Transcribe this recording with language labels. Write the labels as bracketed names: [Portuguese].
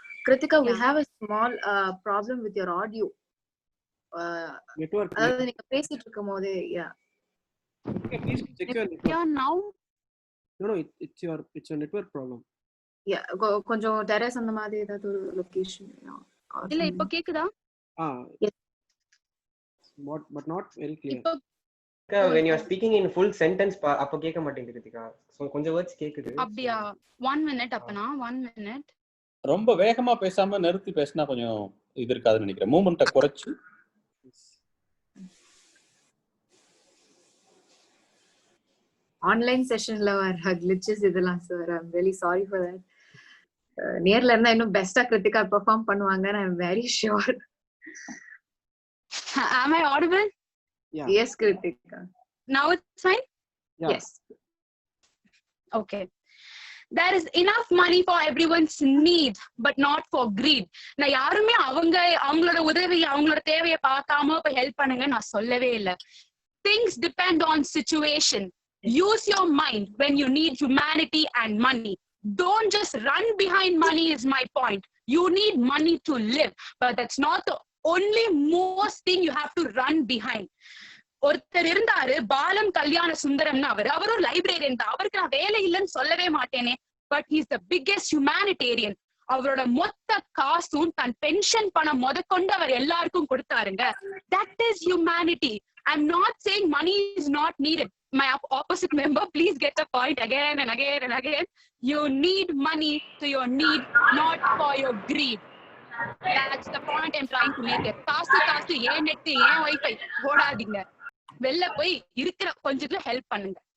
[English] Kritika, we have a small problem with your audio. Network. [Tamil] அதாவது நீங்க பேசிட்டு இருக்கும்போது [English] please check your network. Yeah, now. No, it's your network problem. [Tamil] Yeah, கொஞ்சம் terrace அந்த மாதிரி ஏதாவது ஒரு லொகேஷன். இல்ல இப்போ கேக்குதா? [English] But not very clear. When you are speaking in full sentence [Tamil] அப்ப கேட்க மாட்டேங்குது கிருத்திகா. சோ கொஞ்சம் வேர்ட்ஸ் கேக்குது. அப்படியே 1 minute அப்பனா 1 minute. ரொம்ப வேகமா பேசாம நிறுத்தி பேசினா கொஞ்சம் இது இருக்காதுன்னு நினைக்கிறேன். மூவ்மெண்ட்டை குறைச்சு. ஆன்லைன் செஷன்ல வர glitches இதெல்லாம் sir. [English] I'm really sorry for that. [Tamil] நேர்ல இருந்தா இன்னும் பெஸ்டா கிருத்திகா பெர்ஃபார்ம் பண்ணுவாங்க. [English] I'm very sure. Am I audible? Yeah. Yes, Kritika. Now it's fine? Yeah. Yes. Okay. there is enough money for everyone's needs but not for greed. [Tamil] நான் யாருமே அவங்களோட உதவி அவங்களோட தேவையை பார்க்காம இப்ப ஹெல்ப் பண்ணுங்க நான் சொல்லவே இல்லை. [English] Things depend on situation. Use your mind when you need humanity and money. Don't just run behind money is my point. You need money to live, but that's not the only most thing you have to run behind. [Tamil] ஒருத்தர் இருந்தாரு பாலம் கல்யாண சுந்தரம்னு அவர் ஒரு librarian தான். அவருக்கு நான் வேலை இல்லைன்னு சொல்லவே மாட்டேனே, [English] But he's the biggest humanitarian. [Tamil] அவரோட மொத்த காசும் தன் பென்ஷன் பணம் முதற்கொண்டு அவர் எல்லாருக்கும் கொடுத்தாருங்க. [English] That is humanity. I'm not saying money is not needed. My opposite member, please get the point again and again and again. You need money to your need, not for your greed. That's the point I'm trying to make. [Tamil] காசு ஏன் net ஏன் wifi போடாதீங்க, வெளில போய் இருக்கிற கொஞ்சத்துல help பண்ணுங்க.